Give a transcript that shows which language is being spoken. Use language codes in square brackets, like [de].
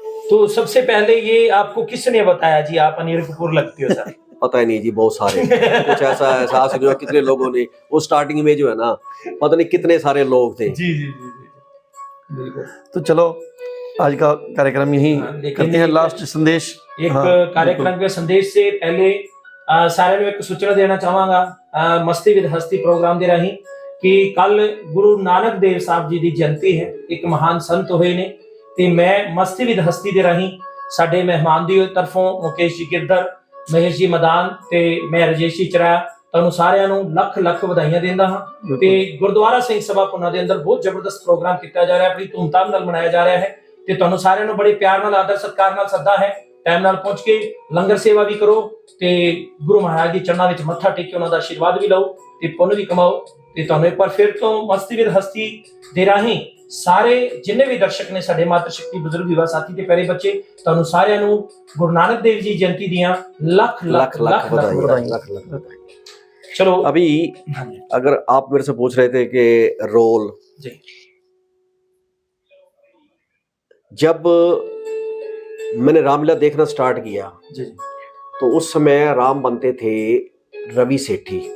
[hi] तो सबसे पहले ये आपको किसने बताया जी आप अनिल कपूर लगते हो सर? पता ही नहीं जी, बहुत सारे कुछ ऐसा एहसास जो है, कितने लोगों ने वो स्टार्टिंग में जो है ना, पता नहीं कितने सारे लोग थे। जी जी जी जी बिल्कुल। तो चलो आज का कार्यक्रम यही करते हैं। लास्ट संदेश, एक कार्यक्रम के संदेश से पहले सारे [pa] ਨੂੰ ਇੱਕ ਸੂਚਨਾ ਦੇਣਾ ਚਾਹਾਂਗਾ ਮਸਤੀ ਵਿਦ ਹਸਤੀ ਪ੍ਰੋਗਰਾਮ ਦੇ ਰਾਹੀਂ ਕਿ ਕੱਲ ਗੁਰੂ ਨਾਨਕ ਦੇਵ ਸਾਹਿਬ ਜੀ ਦੀ ਜਯੰਤੀ ਹੈ। ਇੱਕ ਮਹਾਨ ਸੰਤ ਹੋਏ ਨੇ ਤੇ ਮੈਂ ਮਸਤੀ ਵਿਦ ਹਸਤੀ ਦੇ ਰਾਹੀਂ ਸਾਡੇ ਮਹਿਮਾਨ ਦੀ ਤਰਫੋਂ ਮੁਕੇਸ਼ ਜੀ ਗਿਰਧਰ, ਮਹੇਸ਼ ਜੀ ਮਦਾਨ ਤੇ ਮੈਂ ਰਜੇਸ਼ ਜੀ ਚਰਾਇਆ ਤੁਹਾਨੂੰ ਸਾਰਿਆਂ ਨੂੰ ਲੱਖ ਲੱਖ ਵਧਾਈਆਂ ਦਿੰਦਾ ਹਾਂ। ਤੇ ਗੁਰਦੁਆਰਾ ਸਿੰਘ ਸਭਾ ਪੁਨਾ ਦੇ ਅੰਦਰ ਬਹੁਤ ਜ਼ਬਰਦਸਤ ਪ੍ਰੋਗਰਾਮ ਕੀਤਾ ਜਾ ਰਿਹਾ ਹੈ, ਬੜੀ ਧੂਮਧਾਮ ਨਾਲ ਮਨਾਇਆ ਜਾ ਰਿਹਾ ਹੈ ਤੇ ਤੁਹਾਨੂੰ ਸਾਰਿਆਂ ਨੂੰ ਬੜੇ ਪਿਆਰ ਨਾਲ, ਆਦਰ ਸਤਿਕਾਰ ਨਾਲ ਸੱਦਾ ਹੈ। ਟਾਈਮ ਨਾਲ ਪਹੁੰਚ ਕੇ ਲੰਗਰ ਸੇਵਾ ਵੀ ਕਰੋ ਤੇ ਗੁਰੂ ਮਹਾਰਾਜ ਦੀ ਚਰਨਾਂ ਵਿੱਚ ਮੱਥਾ ਟੇਕ ਕੇ ਉਹਨਾਂ ਦਾ ਆਸ਼ੀਰਵਾਦ ਵੀ ਲਓ ਤੇ ਪੁੰਨ ਵੀ ਕਮਾਓ। ਤੇ ਤੁਹਾਨੂੰ ਇੱਕ ਵਾਰ ਫਿਰ ਤੋਂ ਮਸਤੀ ਵਿਦ ਹਸਤੀ ਦੇ ਰਾਹੀਂ ਸਾਰੇ ਜਿੰਨੇ ਵੀ ਦਰਸ਼ਕ ਨੇ ਸਾਡੇ ਮਾਤਰ ਸ਼ਕਤੀ ਬਜ਼ੁਰਗ ਯੁਵਾ ਸਾਥੀ ਤੇ ਪਿਆਰੇ ਬੱਚੇ, ਤੁਹਾਨੂੰ ਸਾਰਿਆਂ ਨੂੰ ਗੁਰੂ ਨਾਨਕ देव जी जयंती दियां ਲੱਖ ਲੱਖ ਲੱਖ [hi] बधाई। चलो अभी अगर आप मेरे से पूछ रहे थे कि रोल, जी, जब मैंने रामलीला देखना स्टार्ट किया जी, तो उस समय राम बनते थे रवि सेठी।